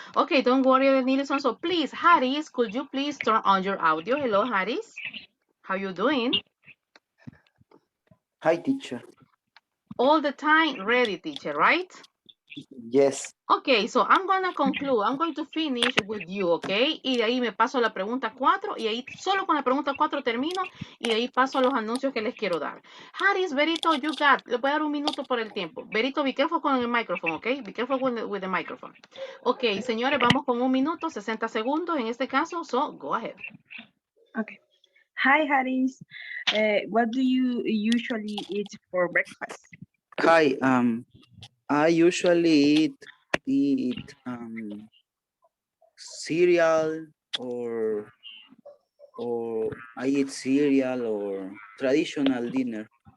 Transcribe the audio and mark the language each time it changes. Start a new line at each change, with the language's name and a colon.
English: Okay, don't worry, Edenilson. So please, Harris, could you please turn on your audio? Hello, Harris. How you doing? Hi, teacher. All the time ready, teacher, right? Yes. Okay, so I'm gonna conclude. I'm going to finish with you, okay?
Spanish: Y de ahí me paso a la pregunta 4 y ahí solo con la pregunta 4 termino y de ahí paso a los anuncios que les quiero dar. Haris, Berito,
English: you got,
Spanish: le voy a dar un minuto por el tiempo.
English: Berito, be careful
Spanish: con el
English: microphone, okay? Be careful with the microphone.
Spanish: Ok, señores, vamos con un minuto, 60 segundos en este caso,
English: so go ahead. Okay. Hi, Harris. What do you usually eat for breakfast? Hi. I usually eat cereal or I eat cereal or traditional dinner.